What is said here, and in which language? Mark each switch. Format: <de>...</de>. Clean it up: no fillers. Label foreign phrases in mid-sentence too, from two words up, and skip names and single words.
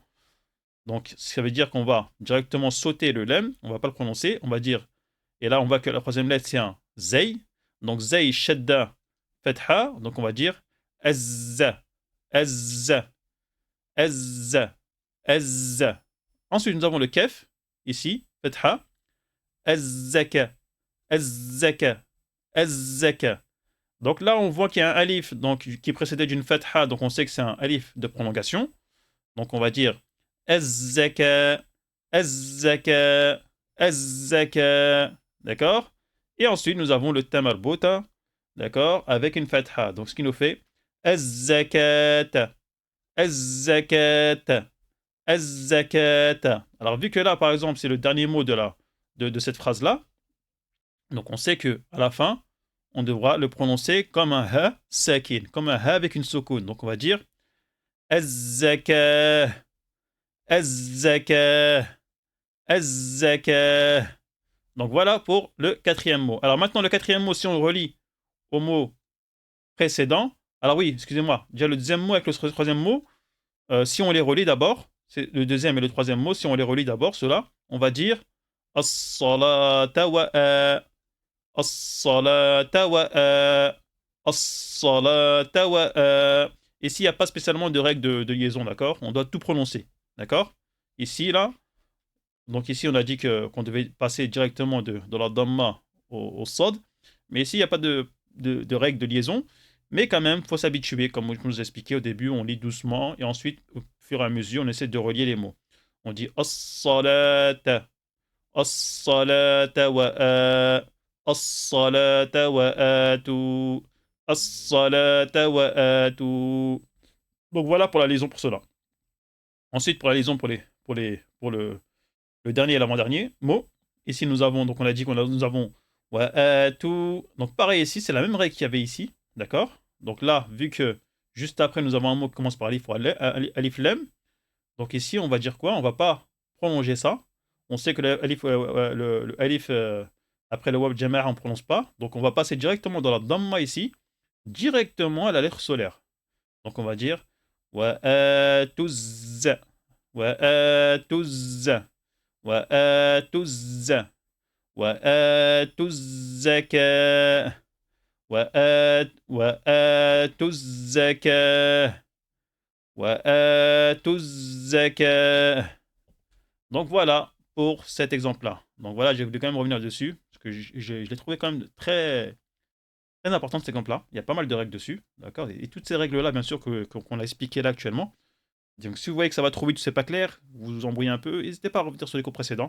<fr>Donc ça veut dire qu'on va directement sauter le lemme. On va pas le prononcer. On va dire. Et là, on voit que la troisième lettre, c'est un zay. Donc</fr> <ar>زاي شدة فتحة. Donc on va dire از از از از.</ar> <fr>Ensuite, nous avons le kef, ici, fatha.</fr> <ar>الزكا الزكا الزكا.</ar> <fr>Donc là, on voit qu'il y a un alif donc, qui est précédé d'une fatha, donc on sait que c'est un alif de prolongation. Donc on va dire</fr> <ar>الزكا الزكا الزكا.</ar> <fr>D'accord? Et ensuite, nous avons le tamarbota, d'accord, avec une fatha. Donc ce qui nous fait</fr> <ar>الزكاة الزكاة الزكاة.</ar> <fr>Alors vu que là, par exemple, c'est le dernier mot de cette phrase-là, donc on sait que à la fin, on devra le prononcer comme un</fr> <ar>هاء ساكن,</ar> <fr>comme un ha avec une soukoun. Donc on va dire</fr> <ar>الزكا الزكا الزكا.</ar> <fr>Donc voilà pour le quatrième mot. Alors maintenant, le quatrième mot, si on le relie au mot précédent, alors oui, excusez-moi, déjà le deuxième mot avec le troisième mot, si on les relie d'abord, c'est le deuxième et le troisième mot, si on les relie d'abord, cela, on va dire</fr> <ar>الصلاة و الصلاة و الصلاة و.</ar> <fr>Ici, il n'y a pas spécialement de règle de liaison, d'accord? On doit tout prononcer, d'accord? Ici, là, donc ici, on a dit qu'on devait passer directement de la damma au sod, mais ici, il n'y a pas de règle de liaison, mais quand même, il faut s'habituer, comme je vous ai expliqué au début, on lit doucement, et ensuite, au fur et à mesure, on essaie de relier les mots. On dit</fr> <ar>الصلاة الصلاة و الصلاة و آتو الصلاة و آتو, as-salata wa atu.</ar> <fr>Donc voilà pour la liaison pour cela. Ensuite, pour la liaison pour le dernier et l'avant-dernier mot. Ici, nous avons, donc on a dit nous avons</fr> <ar>وآتو.</ar> <fr>Donc pareil ici, c'est la même règle qu'il y avait ici. D'accord? Donc là, vu que juste après, nous avons un mot qui commence par alif ou</fr> <ar>ألف لام.</ar> <fr>Donc ici, on va dire quoi? On va pas prolonger ça. On sait que le alif, le alif après le</fr> <ar>واو جماعة,</ar> <fr>on ne prononce pas. Donc on va passer directement dans la damma ici, directement à la lettre solaire. Donc on va dire</fr> <ar>وآتز وآتز وآتز وآتزكا وآتزكا وآتزكا, wa atuzzaka.</ar> <fr>Donc voilà pour cet exemple-là. Donc voilà, j'ai voulu quand même revenir dessus, parce que je l'ai trouvé quand même très, très important cet exemple-là. Il y a pas mal de règles dessus, d'accord? Et toutes ces règles-là, bien sûr, qu'on a expliquées là actuellement. Donc si vous voyez que ça va trop vite, c'est pas clair, vous vous embrouillez un peu, n'hésitez pas à revenir sur les cours précédents.</fr>